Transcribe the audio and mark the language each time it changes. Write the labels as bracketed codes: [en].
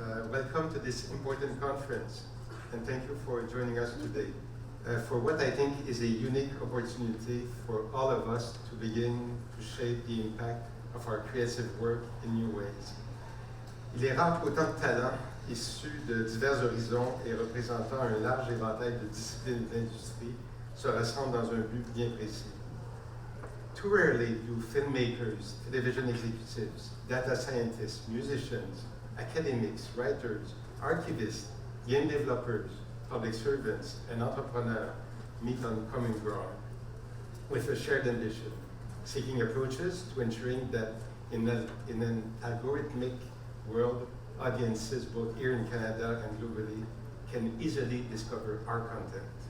[en] Welcome to this important conference, and thank you for joining us today for what I think is a unique opportunity for all of us to begin to shape the impact of our creative work in new ways. [fr] Il est rare qu'autant de talents issus de divers horizons et représentant un large éventail de disciplines d'industrie se rassemblent dans un but bien précis. [en] Too rarely do filmmakers, television executives, data scientists, musicians, academics, writers, archivists, game developers, public servants, and entrepreneurs meet on common ground with a shared ambition, seeking approaches to ensuring that in an algorithmic world, audiences both here in Canada and globally can easily discover our content.